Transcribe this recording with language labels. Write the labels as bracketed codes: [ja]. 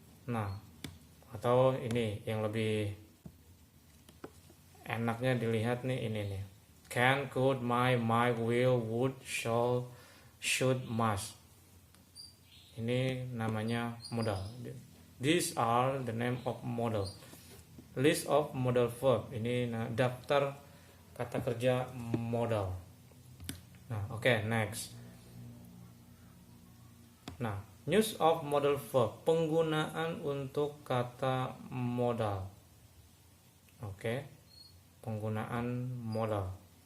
[id] Nah, atau ini yang lebih enaknya dilihat nih, ini nih. [en] Can, could, might, will, would, shall, should, must. [id] Ini namanya modal. [en] These are the name of modal. List of modal verb. [id] Ini daftar kata kerja modal. Nah, oke, next. Nah, [en] use of modal verb, [id] penggunaan untuk kata modal. Oke, penggunaan modal.